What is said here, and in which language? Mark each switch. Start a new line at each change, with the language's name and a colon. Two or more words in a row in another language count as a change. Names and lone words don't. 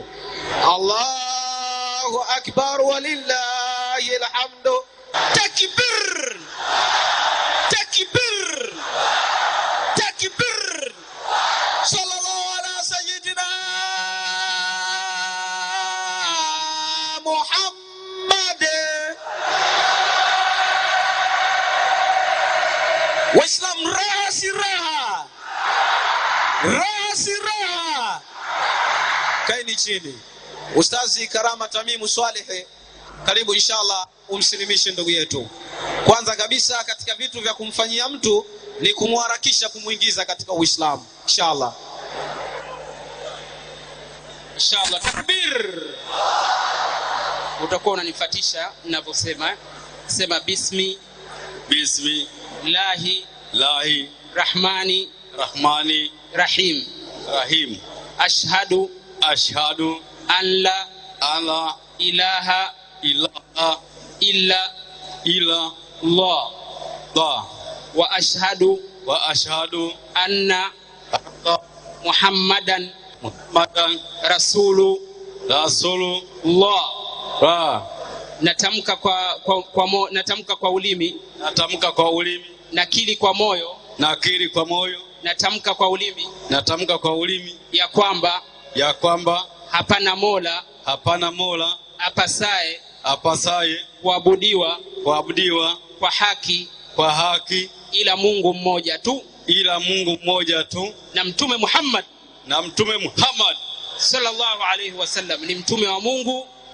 Arabic: الله أكبر ولله الحمد. تكبير، تكبير، تكبير. صلى الله على سيدنا محمد.
Swahili: Waislam raha si raha, raha si raha. Kaini chini. Ustazi Karama Tamimu Swalehe, karibu inshallah umsilimishe ndugu yetu. Kwanza kabisa katika vitu vya kumfanyia mtu ni kumharakisha kumuingiza katika Uislamu. Inshallah.
Arabic: إن شاء الله. تكبير.
Swahili: Utakuwa unanifuatisha ninavyosema. Sema
Arabic: بسم الله الرحمن الرحيم. أشهد أن لا إله إلا الله وأشهد أن محمدا رسول الله.
Swahili: Natamka kwa ulimi, nakiri kwa moyo, natamka kwa ulimi ya kwamba hapana mola apasaye kuabudiwa kwa haki ila Mungu mmoja tu, na mtume Muhammad
Arabic: صلى الله عليه وسلم
Swahili: ni mtume wa Mungu,